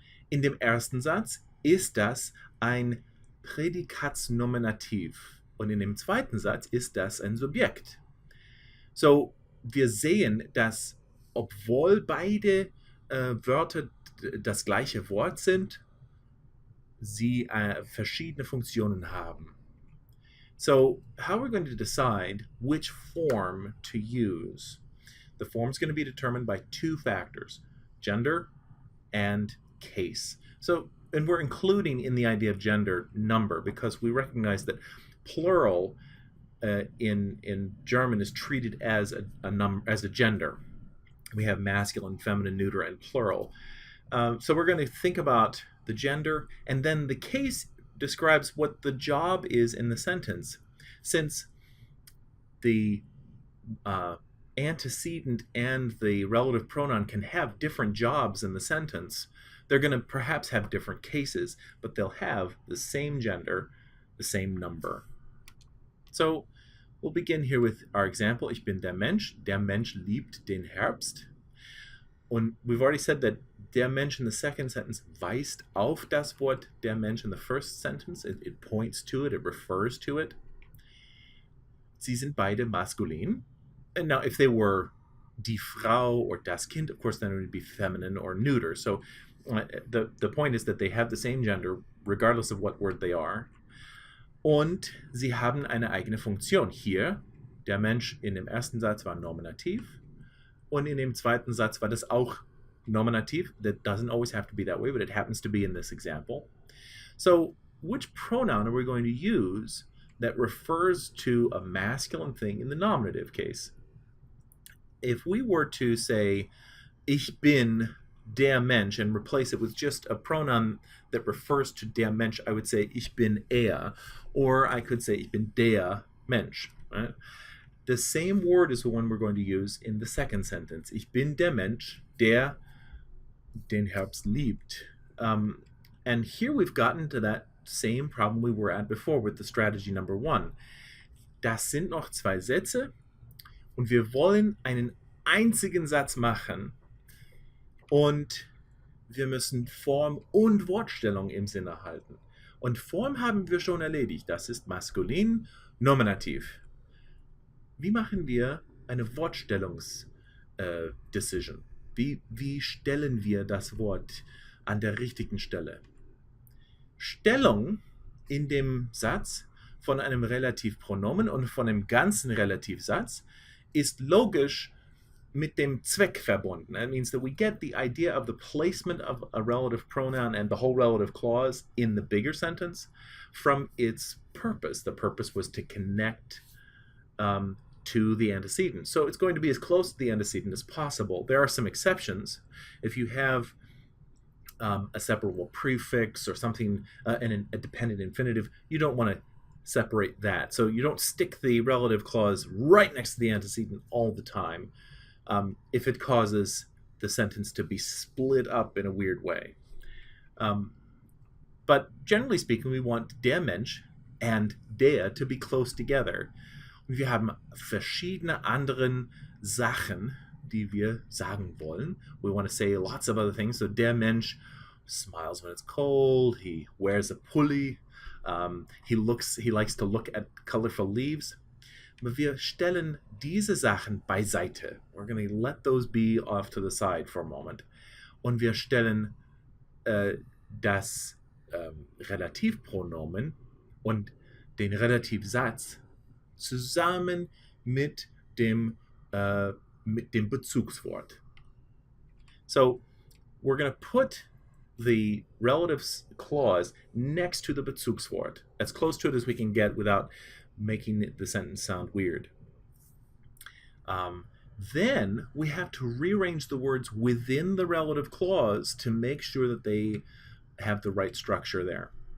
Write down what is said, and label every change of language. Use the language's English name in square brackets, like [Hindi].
[German] In dem ersten Satz ist das ein Prädikatsnominativ und in dem zweiten Satz ist das ein Subjekt. So, wir sehen, dass obwohl beide Wörter das gleiche Wort sind, sie verschiedene Funktionen haben. [English] So, how are we going to decide which form to use? The form is going to be determined by 2 factors, gender and case. So, and we're including in the idea of gender number because we recognize that plural in German is treated as a gender. We have masculine, feminine, neuter, and plural. So we're going to think about the gender, and then the case describes what the job is in the sentence. Since the antecedent and the relative pronoun can have different jobs in the sentence, they're going to perhaps have different cases, but they'll have the same gender, the same number. So we'll begin here with our example. [German] Ich bin der Mensch liebt den Herbst. [English] Und we've already said that der Mensch in the second sentence [German] weist auf das Wort der Mensch [English] in the first sentence. It points to it, it refers to it. [German] Sie sind beide maskulin. [English] And now if they were die Frau or das Kind, of course then it would be feminine or neuter. So the point is that they have the same gender regardless of what word they are. [German] Und sie haben eine eigene Funktion. Hier, der Mensch in dem ersten Satz war Nominativ und in dem zweiten Satz war das auch Nominativ. [English] That doesn't always have to be that way, but it happens to be in this example. So which pronoun are we going to use that refers to a masculine thing in the nominative case? If we were to say, [German] ich bin der Mensch, [English] and replace it with just a pronoun that refers to der Mensch, I would say, [German] ich bin er, [English] or I could say, ich bin der Mensch. Right? The same word is the one we're going to use in the second sentence. [German] Ich bin der Mensch, der den Herbst liebt. [English] And here we've gotten to that same problem we were at before with the strategy number 1. [German] Das sind noch 2 Sätze und wir wollen einen einzigen Satz machen und wir müssen Form und Wortstellung im Sinne halten. Und Form haben wir schon erledigt. Das ist maskulin, Nominativ. Wie machen wir eine Wortstellungs-Decision? Wie stellen wir das Wort an der richtigen Stelle? Stellung in dem Satz von einem Relativpronomen und von dem ganzen Relativsatz ist logisch mit dem Zweck verbunden. [English] That means that we get the idea of the placement of a relative pronoun and the whole relative clause in the bigger sentence from its purpose. The purpose was to connect to the antecedent. So it's going to be as close to the antecedent as possible. There are some exceptions. If you have a separable prefix or something, and a dependent infinitive, you don't want to separate that. So you don't stick the relative clause right next to the antecedent all the time if it causes the sentence to be split up in a weird way. But generally speaking, we want der Mensch and der to be close together. [German] Und wir haben verschiedene anderen Sachen, die wir sagen wollen. [English] We want to say lots of other things. So der Mensch smiles when it's cold. He wears a pulli. He likes to look at colorful leaves. [German] Aber wir stellen diese Sachen beiseite. [English] We're going to let those be off to the side for a moment. [German] Und wir stellen das Relativpronomen und den Relativsatz zusammen mit dem Bezugswort. [English] So we're going to put the relative clause next to the Bezugswort, as close to it as we can get without making the sentence sound weird. Then we have to rearrange the words within the relative clause to make sure that they have the right structure there.